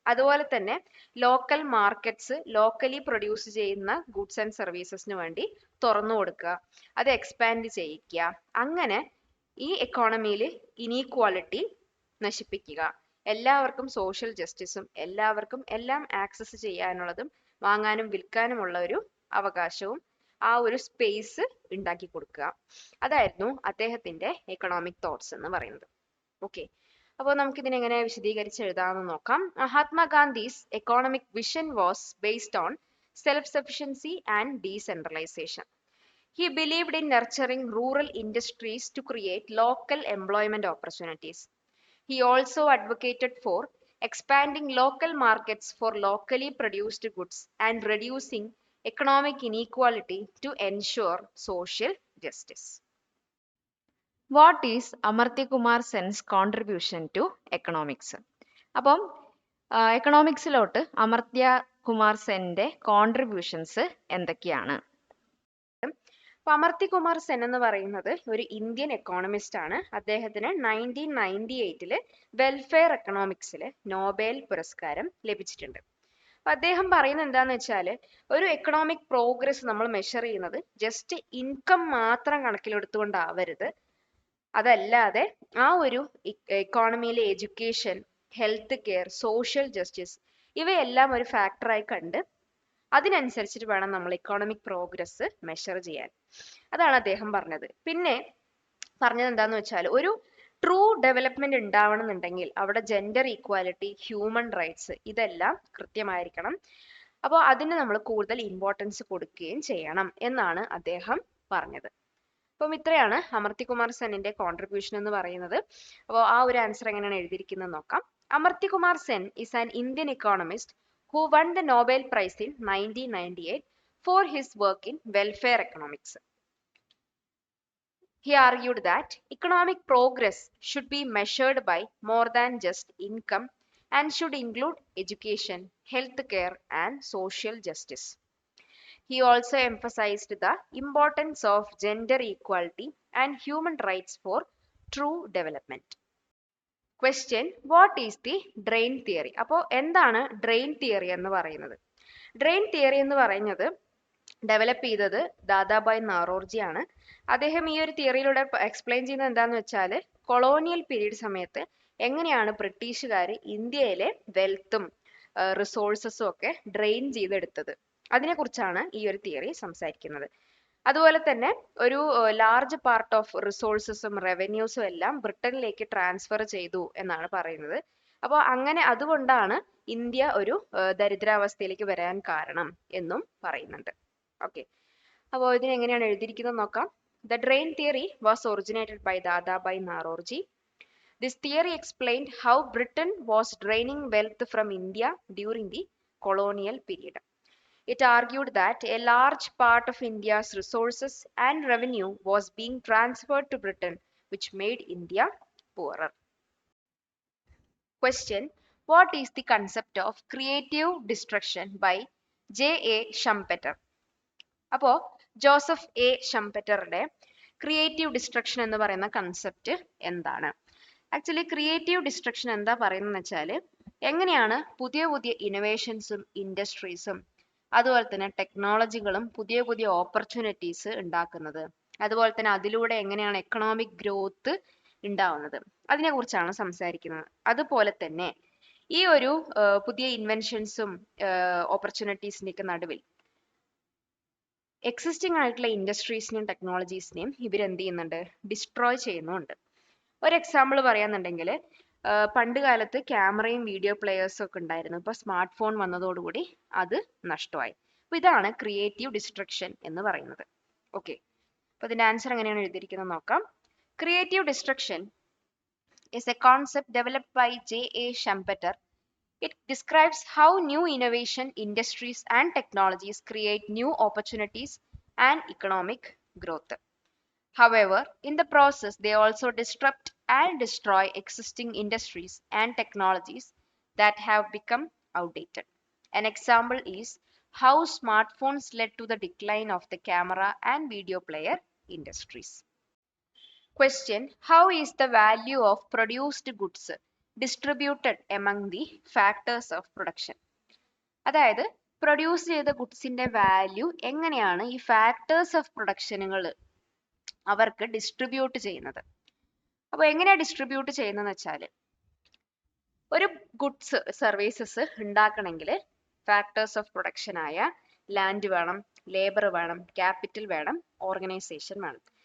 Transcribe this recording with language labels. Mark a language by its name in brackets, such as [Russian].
[Malayalam] അതുപോലെ തന്നെ local markets locally produce ചെയ്യുന്ന [English] goods and സർവീസസിന് [Malayalam] വേണ്ടി തുറന്നു കൊടുക്കുക, അത് എക്സ്പാൻഡ് ചെയ്യിക്കുക, അങ്ങനെ ഈ എക്കോണമിയിൽ ഇനീക്വാളിറ്റി നശിപ്പിക്കുക, എല്ലാവർക്കും സോഷ്യൽ ജസ്റ്റിസും എല്ലാവർക്കും എല്ലാം ആക്സസ് ചെയ്യാനുള്ളതും വാങ്ങാനും വിൽക്കാനുമുള്ള ഒരു അവകാശവും ആ ഒരു സ്പേസ് ഉണ്ടാക്കി കൊടുക്കുക. അതായിരുന്നു അദ്ദേഹത്തിന്റെ എക്കണോമിക് തോട്ട്സ് എന്ന് പറയുന്നത്. ഓക്കെ, അപ്പോൾ നമുക്ക് ഇതിനെങ്ങനെ വിശദീകരിച്ച് എഴുതാമെന്ന് നോക്കാം. [English] മഹാത്മാഗാന്ധീസ് economic vision was based on self sufficiency and decentralisation. He believed in nurturing rural industries to create local employment opportunities. He also advocated for expanding local markets for locally produced goods and reducing economic inequality to ensure social justice. What is Amartya Kumar Sen's contribution to economics? [Malayalam] അപ്പം എക്കണോമിക്സിലോട്ട് അമർത്യ Kumar സെന്റെ contributions എന്തൊക്കെയാണ്? അമർത്യ കുമാർ സെൻ എന്ന് പറയുന്നത് ഒരു Indian economist ആണ്. അദ്ദേഹത്തിന് 1998 welfare എക്കണോമിക്സിൽ Nobel പുരസ്കാരം ലഭിച്ചിട്ടുണ്ട്. അപ്പൊ അദ്ദേഹം പറയുന്നത് എന്താന്ന് വെച്ചാൽ ഒരു എക്കണോമിക് പ്രോഗ്രസ് നമ്മൾ മെഷർ ചെയ്യുന്നത് ജസ്റ്റ് ഇൻകം മാത്രം കണക്കിലെടുത്തുകൊണ്ടാവരുത്. അതല്ലാതെ ആ ഒരു എക്കോണമിയിലെ education, health care, social justice ഇവയെല്ലാം ഒരു ഫാക്ടറായി കണ്ട് അതിനനുസരിച്ചിട്ട് വേണം നമ്മൾ എക്കോണമിക് പ്രോഗ്രസ് മെഷർ ചെയ്യാൻ. അതാണ് അദ്ദേഹം പറഞ്ഞത്. പിന്നെ പറഞ്ഞത് എന്താന്ന് വെച്ചാൽ ഒരു ട്രൂ ഡെവലപ്മെന്റ് ഉണ്ടാവണമെന്നുണ്ടെങ്കിൽ അവിടെ ജെൻഡർ ഈക്വാലിറ്റി, ഹ്യൂമൻ റൈറ്റ്സ് ഇതെല്ലാം കൃത്യമായിരിക്കണം. അപ്പോൾ അതിന് നമ്മൾ കൂടുതൽ ഇമ്പോർട്ടൻസ് കൊടുക്കുകയും ചെയ്യണം എന്നാണ് അദ്ദേഹം പറഞ്ഞത്. അപ്പം ഇത്രയാണ് അമർത്യ കുമാർ സെന്നിന്റെ കോൺട്രിബ്യൂഷൻ എന്ന് പറയുന്നത്. അപ്പോൾ ആ ഒരു ആൻസർ എങ്ങനെയാണ് എഴുതിയിരിക്കുന്നത് നോക്കാം. [English] Amartya Kumar Sen is an Indian economist who won the Nobel Prize in 1998 for his work in welfare economics. He argued that economic progress should be measured by more than just income and should include education, health care, and social justice. He also emphasized the importance of gender equality and human rights for true development. Question: What is the drain theory? [Malayalam] അപ്പോൾ എന്താണ് drain theory എന്ന് പറയുന്നത്? Drain theory എന്ന് പറയുന്നത് develop ചെയ്തത് ദാദാബായ് നവറോജി ആണ്. അദ്ദേഹം ഈ ഒരു തിയറിയിലൂടെ എക്സ്പ്ലെയിൻ ചെയ്യുന്നത് എന്താന്ന് വെച്ചാൽ കൊളോണിയൽ പീരീഡ് സമയത്ത് എങ്ങനെയാണ് ബ്രിട്ടീഷുകാർ ഇന്ത്യയിലെ വെൽത്തും റിസോഴ്സസും ഒക്കെ ഡ്രെയിൻ ചെയ്തെടുത്തത്, അതിനെക്കുറിച്ചാണ് ഈ ഒരു തിയറി സംസാരിക്കുന്നത്. അതുപോലെ തന്നെ ഒരു [English] large part of റിസോഴ്സസും [Malayalam] റവന്യൂസും എല്ലാം ബ്രിട്ടനിലേക്ക് ട്രാൻസ്ഫർ ചെയ്തു എന്നാണ് പറയുന്നത്. അപ്പോൾ അങ്ങനെ അതുകൊണ്ടാണ് ഇന്ത്യ ഒരു ദരിദ്രാവസ്ഥയിലേക്ക് വരാൻ കാരണം എന്നും പറയുന്നുണ്ട്. ഓക്കെ, അപ്പോൾ ഇതിനെങ്ങനെയാണ് എഴുതിയിരിക്കുന്നത് നോക്കാം. [English] The drain theory was originated by Dadabhai Naoroji. This theory explained how Britain was draining wealth from India during the colonial period. It argued that a large part of India's resources and revenue was being transferred to Britain, which made India poorer. Question: What is the concept of creative destruction by J.A. Schumpeter? [Malayalam] അപ്പോൾ Joseph A ഷംപെറ്ററുടെ creative destruction എന്ന് പറയുന്ന concept എന്താണ്? Actually creative destruction എന്താ പറയുന്നതെന്ന് വെച്ചാൽ എങ്ങനെയാണ് പുതിയ പുതിയ ഇന്നോവേഷൻസും ഇൻഡസ്ട്രീസും അതുപോലെ തന്നെ ടെക്നോളജികളും പുതിയ പുതിയ ഓപ്പർച്യൂണിറ്റീസ് ഉണ്ടാക്കുന്നത്, അതുപോലെ തന്നെ അതിലൂടെ എങ്ങനെയാണ് എക്കണോമിക് ഗ്രോത്ത് ഉണ്ടാവുന്നത്, അതിനെക്കുറിച്ചാണ് സംസാരിക്കുന്നത്. അതുപോലെ തന്നെ ഈ ഒരു പുതിയ ഇൻവെൻഷൻസും ഓപ്പർച്യൂണിറ്റീസിൻ്റെയൊക്കെ നടുവിൽ എക്സിസ്റ്റിംഗ് ആയിട്ടുള്ള ഇൻഡസ്ട്രീസിനെയും ടെക്നോളജീസിനെയും ഇവരെന്ത് ചെയ്യുന്നുണ്ട്, ഡിസ്ട്രോയ് ചെയ്യുന്നുണ്ട്. ഒരു എക്സാമ്പിൾ പറയാന്നുണ്ടെങ്കിൽ പണ്ട് കാലത്ത് ക്യാമറയും വീഡിയോ പ്ലെയേഴ്സും ഒക്കെ ഉണ്ടായിരുന്നു. ഇപ്പോൾ സ്മാർട്ട് ഫോൺ വന്നതോടുകൂടി അത് നഷ്ടമായി. അപ്പോൾ ഇതാണ് ക്രിയേറ്റീവ് ഡിസ്ട്രക്ഷൻ എന്ന് പറയുന്നത്. ഓക്കെ, അപ്പോൾ ഇതിന്റെ ആൻസർ എങ്ങനെയാണ് എഴുതിയിരിക്കുന്നത് നോക്കാം. [English] Creative destruction is a concept developed by J.A. Schumpeter. It describes how new innovation, industries, and technologies create new opportunities and economic growth. However, in the process, they also disrupt and destroy existing industries and technologies that have become outdated. An example is how smartphones led to the decline of the camera and video player industries. Question: how is the value of produced goods distributed among the factors of production? [Malayalam] അതായത് produce ചെയ്ത ഗുഡ്സിന്റെ value എങ്ങനെയാണ് ഈ factors of പ്രൊഡക്ഷനുകൾ അവർക്ക് distribute ചെയ്യുന്നത്. അപ്പോൾ എങ്ങനെയാണ് distribute ചെയ്യുന്നതെന്ന് വെച്ചാൽ, ഒരു ഗുഡ്സ് സർവീസസ് ഉണ്ടാക്കണമെങ്കിൽ ഫാക്ടേഴ്സ് ഓഫ് പ്രൊഡക്ഷൻ ആയ ലാൻഡ് വേണം, ലേബർ വേണം, ക്യാപിറ്റൽ വേണം, ഓർഗനൈസേഷൻ വേണം.